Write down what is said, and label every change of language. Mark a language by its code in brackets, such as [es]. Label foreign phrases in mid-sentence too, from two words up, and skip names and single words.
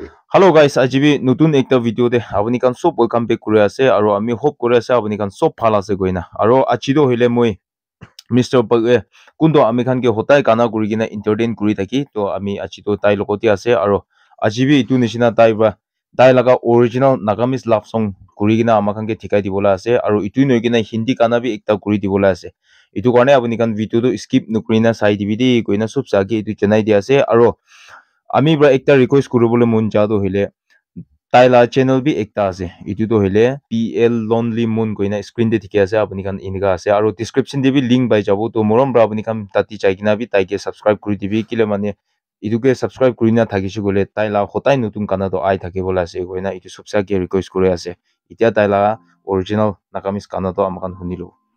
[en] Hello guys, [nag] ajibi nutun ekta video de apuni kan sob [en] welcome back [nag] kuri ase aro ami hope kuri ase apuni kan sob bhal ase koina aro achido hoile moi Mr. Pag kundo ami khan ke hotai kana kuri kina entertain kuri thaki to ami achido tai lokoti ase aro ajibi itu nishina tai laga original Nagamis [en] love song [nag] kuri kina ama khan ke thikai dibola ase aro itu noi kina Hindi kana bi ekta kuri dibola ase itu karne apuni kan video to skip nukrina sai dibi di koina sob sagi itu janai dia ase aro ami bra ekta request kuribole mon jado hile taila channel bi ekta ase itu to hile PL Lonely Moon koina screen de dikhi ase apuni kan inika ase aro description de bi link bai jabo to morom bra apuni kan tati chai kina bi tai ke subscribe kuri dibi kile mane itu ke subscribe kurina thakisi gole taila hotai nutun kana to ai thake bola ase koina itu subsa ke request kuri ase itia taila original Nagamis kana to amakan hunilo